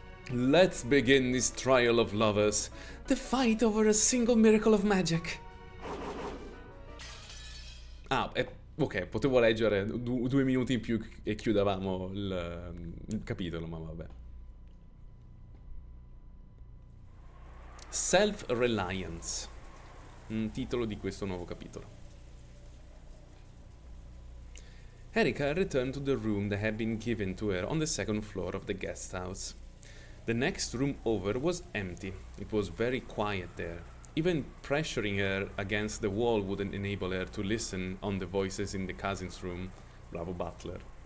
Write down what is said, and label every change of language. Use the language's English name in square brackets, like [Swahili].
[English] Let's begin this trial of lovers, the fight over a single miracle of magic. [Italian] Ok, potevo leggere 2 minuti in più e chiudevamo il capitolo, ma vabbè. Self-reliance, titolo di questo nuovo capitolo. [English] Erika returned to the room that had been given to her on the second floor of the guest house. The next room over was empty. It was very quiet there. Even pressuring her against the wall wouldn't enable her to listen on the voices in the cousin's room. Bravo Butler.